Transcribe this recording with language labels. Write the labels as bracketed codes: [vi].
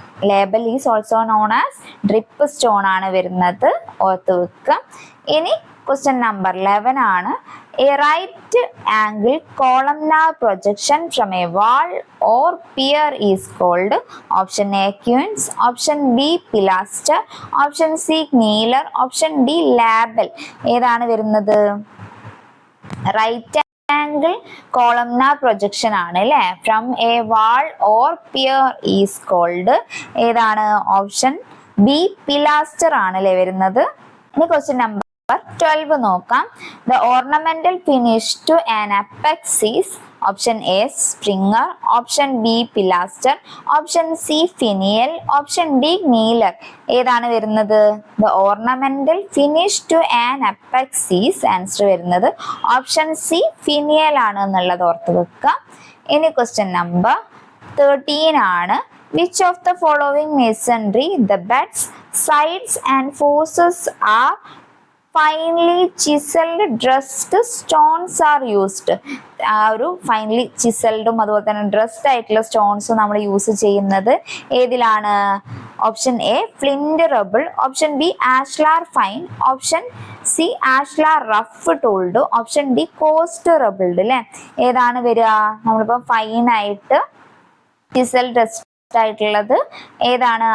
[en] label is also known as dripstone [ml] ആണ് വരുന്നത്. ഓർത്ത് വെക്കുക. ഇനി ക്വസ്റ്റ്യൻ നമ്പർ 11 ആണ്. [en] A right angle columnar projection from a wall or pier is called. Option A quoins, option B pilaster, option C kneeler, option D label. [ml] ഏതാണ് വരുന്നത്? [en] right angle columnar projection [ml] ആണ് അല്ലേ. [en] From a wall or pier is called. [ml] ഏതാണ്? Option B പിലാസ്റ്റർ ആണ് അല്ലേ വരുന്നത്. ഇനി question number 12 നോക്കാം. [en] The ornamental finish to an apex is. Option A springer, option B pilaster, option C finial, option D kneeler. [ml] ഏതാണ് വരുന്നത്? [en] The ornamental finish to an apex is. [ml] Answer വരുന്നത് option C ഫിനിയൽ ആണ് എന്നുള്ളത് ഓർത്ത് വെക്കുക. ഇനി ക്വസ്റ്റ്യൻ നമ്പർ 13 ആണ്. [en] Which of the following masonry the beds, sides and forces are finely chiseled dressed stones are used? [ml] ആ ഒരു ഫൈനലി ചിസൽഡും അതുപോലെ തന്നെ ഡ്രസ്ഡ് ആയിട്ടുള്ള സ്റ്റോൺസും നമ്മൾ യൂസ് ചെയ്യുന്നത് ഏതിലാണ്? [en] Option A flint rubble, option B ashlar fine, option C ashlar rough tooled, option D coursed rubbled. [ml] അല്ലെ, ഏതാണ് വരിക? നമ്മളിപ്പോ ഫൈൻ ആയിട്ട് ചിസൽ ഡ്രസ് ആയിട്ടുള്ളത് ഏതാണ്?